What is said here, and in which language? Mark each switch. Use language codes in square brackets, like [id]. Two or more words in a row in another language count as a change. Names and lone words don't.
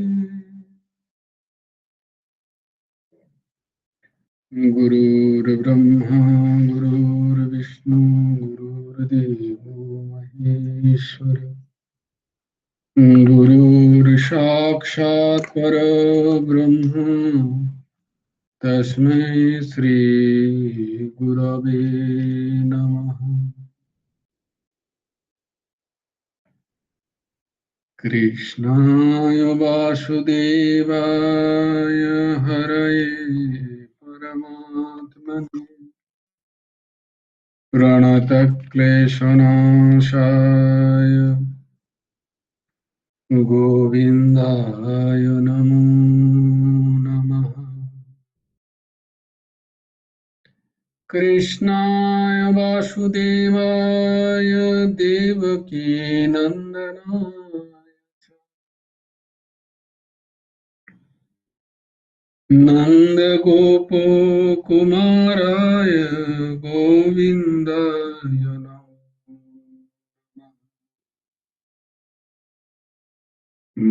[sa] গুরুর্ব্রহ্মা গুরুর্বিষ্ণু গুরুর্দেবো মহেশ্বর। গুরুর সাক্ষাৎ পরব্রহ্ম তস্मै শ্রী গুরবে নমঃ। কৃষ্ণায় বাসুদেবায় হরয়ে পরমাত্মনে প্রণতক্লেশনাশায় गोविन्दाय नमो नमः। कृष्णाय वासुदेवाय देवकीनन्दनाय नन्दगोपकुमाराय गोविन्दाय नमो नमः।